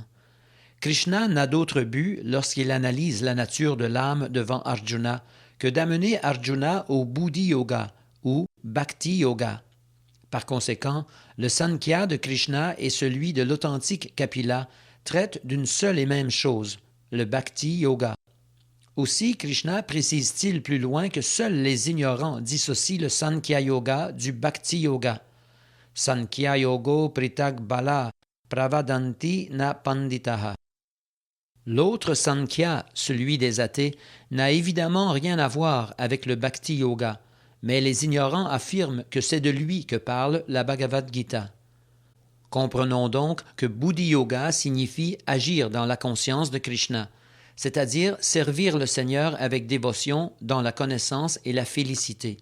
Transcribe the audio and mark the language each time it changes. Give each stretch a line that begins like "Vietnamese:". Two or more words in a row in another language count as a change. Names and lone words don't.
French: Krishna n'a d'autre but, lorsqu'il analyse la nature de l'âme devant Arjuna, que d'amener Arjuna au Buddhi Yoga ou Bhakti Yoga. Par conséquent, le Sankhya de Krishna et celui de l'authentique Kapila traitent d'une seule et même chose, le Bhakti Yoga. Aussi, Krishna précise-t-il plus loin que seuls les ignorants dissocient le Sankhya Yoga du Bhakti Yoga.
Sanskrit: साङ्ख्य योगौ पृथक् बालाः प्रवदन्ति न पण्डिताः.
French: L'autre Sankhya, celui des athées, n'a évidemment rien à voir avec le Bhakti Yoga, mais les ignorants affirment que c'est de lui que parle la Bhagavad Gita. Comprenons donc que Buddhi Yoga signifie agir dans la conscience de Krishna, c'est-à-dire servir le Seigneur avec dévotion dans la connaissance et la félicité.